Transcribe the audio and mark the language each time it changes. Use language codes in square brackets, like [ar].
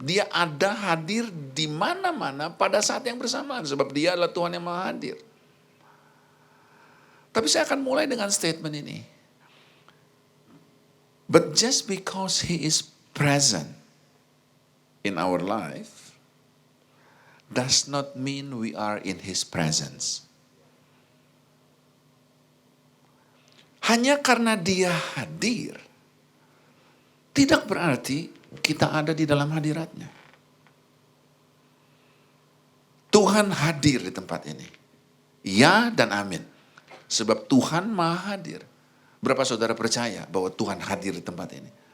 [id] Dia ada hadir di mana-mana pada saat yang bersamaan. Sebab Dia adalah Tuhan yang maha hadir. Tapi saya akan mulai dengan statement ini. [en] But just because He is present in our life, does not mean we are in His presence. [id] Hanya karena Dia hadir, tidak berarti kita ada di dalam hadiratnya. Tuhan hadir di tempat ini. Ya dan amin. Sebab Tuhan maha hadir. Berapa saudara percaya bahwa Tuhan hadir di tempat ini?